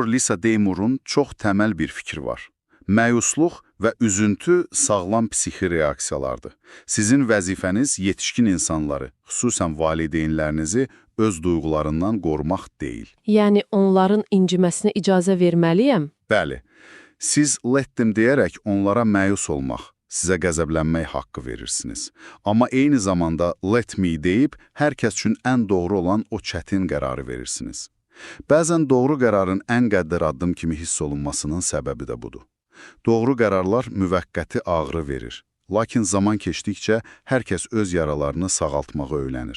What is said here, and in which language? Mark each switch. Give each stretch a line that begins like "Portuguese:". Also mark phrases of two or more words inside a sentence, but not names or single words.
Azerbaijani: Lisa Deymurun çox təməl bir fikri var. Məyusluq və üzüntü sağlam psixi reaksiyalardır. Sizin vəzifəniz yetişkin insanları, xüsusən valideynlərinizi öz duyğularından qorumaq deyil. Yəni onların inciməsinə icazə verməliyəm? Bəli. Siz
English: let them
Azerbaijani: deyərək onlara məyus olmaq, sizə qəzəblənmək haqqı verirsiniz. Amma eyni zamanda
English: let me
Azerbaijani: deyib hər kəs üçün ən doğru olan o çətin qərarı verirsiniz. Bəzən doğru qərarın ən qəddar addım kimi hiss olunmasının səbəbi də budur. Doğru qərarlar müvəqqəti ağrı verir. Lakin zaman keçdikcə hər kəs öz yaralarını sağaltmağı öyrənir.